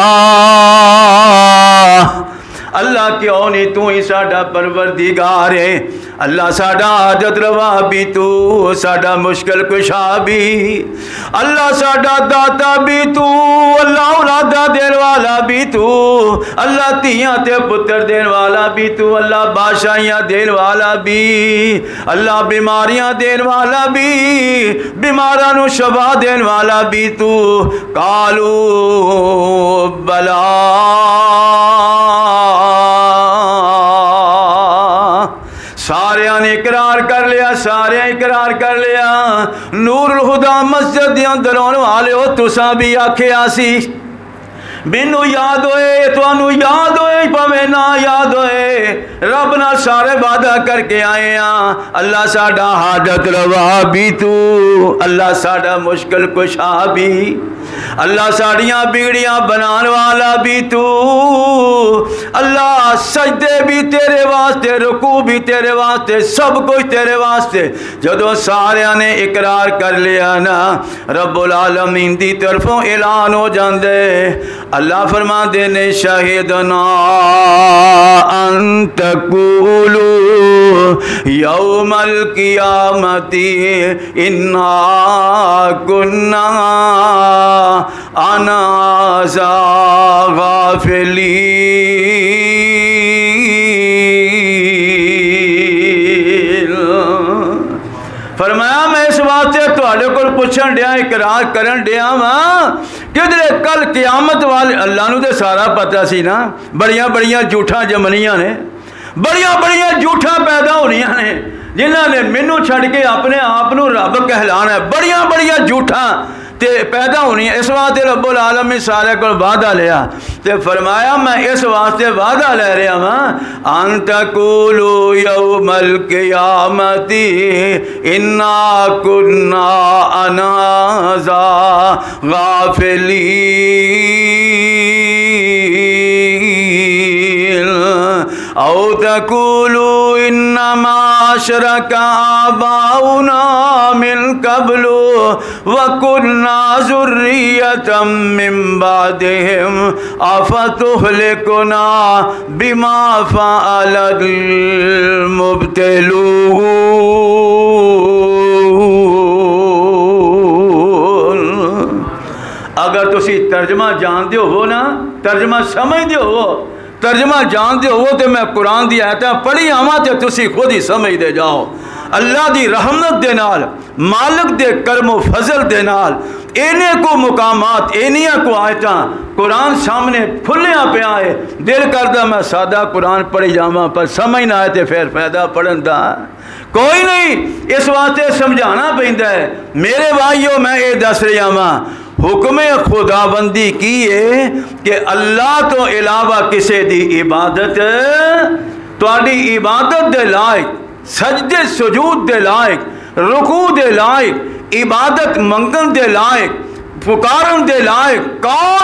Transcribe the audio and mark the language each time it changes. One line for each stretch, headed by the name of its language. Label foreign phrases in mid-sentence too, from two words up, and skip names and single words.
Punjabi: اللہ کیوں نہیں تو ہی ساڈا پروردگار ہے، اللہ ساڈا حاجت روا بھی تو، ساڈا مشکل کشا بھی، اللہ ساڈا داتا بھی تو، اللہ اولادہ دین والا بھی تو، اللہ تیاں تے پتر دین والا بھی تو، اللہ بادشاہیاں دین والا بھی، اللہ بیماریاں دین والا بھی، بیماراں نو شفا دین والا بھی تو۔
Arabic: قالو بلا
Punjabi: سارے نے اقرار کر لیا، سارے اقرار کر لیا۔ نور الہدا مسجد دے اندر آن والے ہو تساں بھی آکھیا سی مینوں یاد ہوئے تانوں یاد ہوئے پاویں نہ یاد ہوئے، رب نال سارے وعدہ کر کے آئے ہاں۔ اللہ ساڈا حاجت روا بھی تو، اللہ ساڈا مشکل کشا بھی، اللہ ساڑیاں بگڑیاں بنان والا بھی تو، اللہ سجدے بھی تیرے واسطے، رکوع بھی تیرے واسطے، سب کچھ تیرے واسطے۔ جدو سارے نے اقرار کر لیا نا،
Arabic: رب العالمین
Punjabi: دی طرفوں اعلان ہو جاندے۔ اللہ فرما دینے
Arabic: شہدنا ان تقولوا یوم القیامت انا کنا عن ھذا غافلین۔
Punjabi: فرمایا میں اس واسطے تواڈے کول پوچھن ڈیا، اقرار کرن ڈیا ہاں کدھر کل قیامت والے اللہ نو تے سارا پتہ سی نا، بڑیاں بڑیاں جھوٹاں جمنیاں نے، بڑیاں بڑیاں جھوٹاں پیدا ہونیاں نے، جنہاں نے مینوں چھڈ کے اپنے آپ نو رب کہلانا ہے، بڑیاں بڑیاں جھوٹاں تے پیدا ہونی ہے۔ اس واسطے
Arabic: رب العالمین
Punjabi: سارے کو وعدہ لیا تے فرمایا میں اس واسطے وعدہ لے رہا ہاں
Arabic: ان تقولوا یوم القیامت انا کنا عن ھذا غافلین او تقولوا انما اشرک آباؤنا من قبل وَكُنَّا ذُرِّيَّةً مِّن بَعْدِهِمْ أَفَتُهْلِكُنَا بِمَا فَعَلَ الْمُبْتِلُونَ۔
Punjabi: اگر تسی ترجمہ جان دے ہو نا، ترجمہ سمجھ دے ہو، ترجمہ جان دے ہو تو میں قرآن دی آیتاں پڑھی آواں تے تسی خود ہی سمجھ دے جاؤ۔ اللہ دی رحمت دے نال، مالک دے کرم و فضل دے نال اینے کو مقامات، اینیاں کو آیتاں قرآن سامنے کھلیاں پہ آئے، دل کردہ میں سادہ قرآن پڑھی جاواں پر سمجھ نہ آئے تے پھر فائدہ پڑھن دا کوئی نہیں۔ اس واسطے سمجھانا پیندا ہے میرے بھائیو، میں اے دس رہا ہاں حکم خداوندی کی ہے کہ اللہ تو علاوہ کسے دی عبادت تواڈی عبادت دے لائق، سجدے سجود دے لائق، رکوع دے لائق، عبادت منگن دے لائق، پکارن دے لائق کون؟